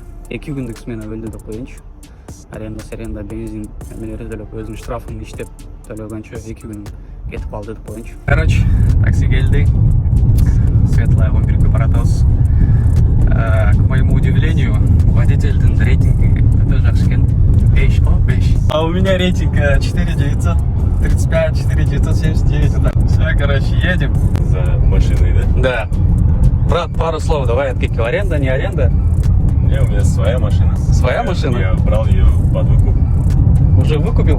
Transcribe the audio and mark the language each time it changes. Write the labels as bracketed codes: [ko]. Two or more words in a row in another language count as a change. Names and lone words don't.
[ky] 2 күндүк смена бөлдү деп коеюнчу. Аренда, бензин, эмелери төлөп, өзүнүн штрафын иштеп төлөгөнчө 2 күн кетип калды деп коеюнчу. Короче, такси келди. Светлая 11-ге баратабыз. [ru] К моему удивлению, [ky] водительдин рейтинги өтө жакшы экен. [ru] 5 го, 5. А у меня рейтинг 4935, 4979. Вот так. Все, короче, едем. За машиной, да? Да. Брат, пару слов давай от Кики. Аренда, не аренда? Не, у меня своя машина. Своя машина? Я брал ее под выкуп. Уже выкупил?